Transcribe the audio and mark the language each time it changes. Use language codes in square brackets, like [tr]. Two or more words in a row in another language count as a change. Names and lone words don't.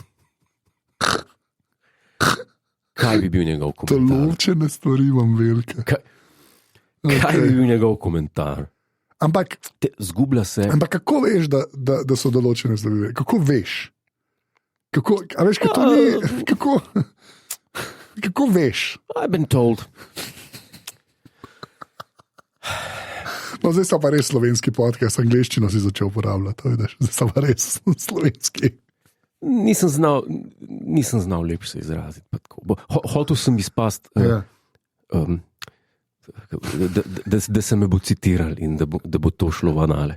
[sl] Kaj bi bil njegov komentar? Določene stvari imam velike. Kaj bi bil njegov komentar? Ampak zgublja se. Ampak kako veš, da so določene stvari velike? Kako veš? A veš, kako ni? Kako veš? [en] I've been told. [sl] No, zdaj so pa res slovenski podcast, angleščino si začel uporabljati, vidiš, zdaj so pa res slovenski. Nisem znal lepše se izraziti. Hotel sem izpasti, da se me bo citiral in da bo to šlo v anale.